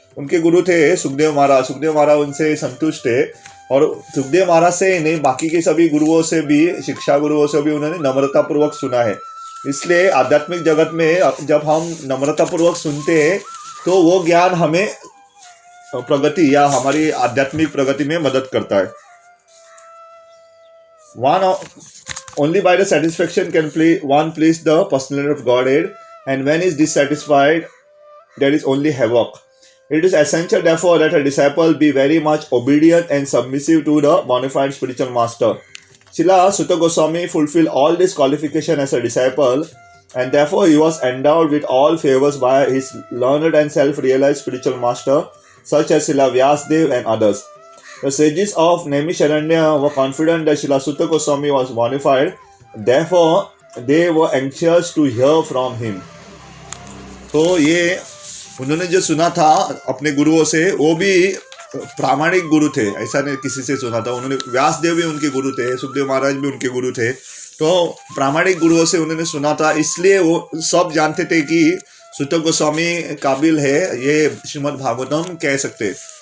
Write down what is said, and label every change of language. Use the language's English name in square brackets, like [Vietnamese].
[Hindi] उनके गुरु थे सुखदेव महाराज उनसे संतुष्ट है, और सुखदेव महाराज से नहीं बाकी के सभी गुरुओं से भी, शिक्षा गुरुओं से भी उन्होंने नम्रतापूर्वक सुना है। इसलिए आध्यात्मिक जगत में जब हम नम्रतापूर्वक सुनते हैं तो वो ज्ञान हमें प्रगति या हमारी आध्यात्मिक प्रगति में मदद करता है। [English] Only by the satisfaction can one please the personality of Godhead, and when is dissatisfied, there is only havoc. It is essential, therefore, that a disciple be very much obedient and submissive to the bona fide spiritual master. Srila Sutta Goswami fulfilled all these qualifications as a disciple, and therefore he was endowed with all favors by his learned and self-realized spiritual master, such as Srila Vyasadeva and others. The sages of Naimisharanya were confident that Srila Sutta Goswami was bona fide, therefore they were anxious to hear from him. [Hindi] तो ये उन्होंने जो सुना था अपने गुरुओं से, वो भी प्रामाणिक गुरु थे, ऐसा नहीं किसी से सुना था। उन्होंने व्यासदेव भी उनके गुरु थे, सुखदेव महाराज भी उनके गुरु थे, तो प्रामाणिक गुरुओं से उन्होंने सुना था, इसलिए वो सब जानते थे कि सुत्त गोस्वामी काबिल है ये श्रीमद् भागवतम कह सकते।